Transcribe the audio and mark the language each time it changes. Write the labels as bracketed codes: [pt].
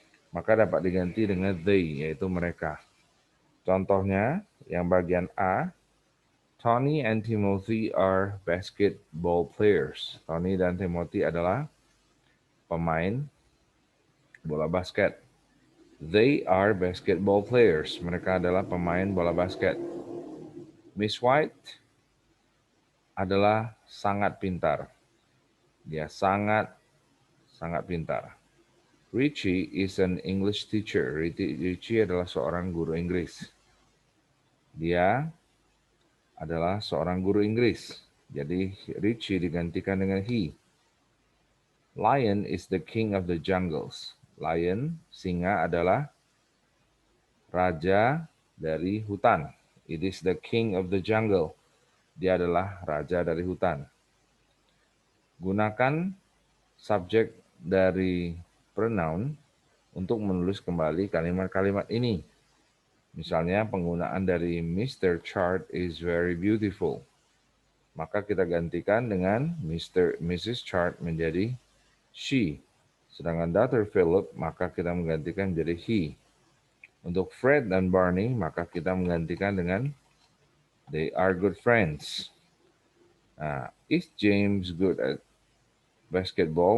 [id] Maka dapat diganti dengan they, yaitu mereka. Contohnya, yang bagian A, [en] Tony and Timothy are basketball players. [id] Tony dan Timothy adalah pemain bola basket. [en] They are basketball players. [id] Mereka adalah pemain bola basket. Miss White adalah sangat pintar. Dia sangat pintar. [en] Richie is an English teacher. [id] Richie adalah seorang guru Inggris. Dia adalah seorang guru Inggris. Jadi Richie digantikan dengan he. [en] Lion is the king of the jungles. [id] Lion, singa adalah raja dari hutan. [en] It is the king of the jungle. [id] Dia adalah raja dari hutan. Gunakan subjek dari pronoun untuk menulis kembali kalimat-kalimat ini. Misalnya penggunaan dari Mr. [en] Chart is very beautiful. [id] Maka kita gantikan dengan Mrs. Chart menjadi she. Sedangkan Dr. Philip, maka kita menggantikan menjadi he. Untuk Fred dan Barney, maka kita menggantikan dengan [en] they are good friends. Nah, is James good at basketball?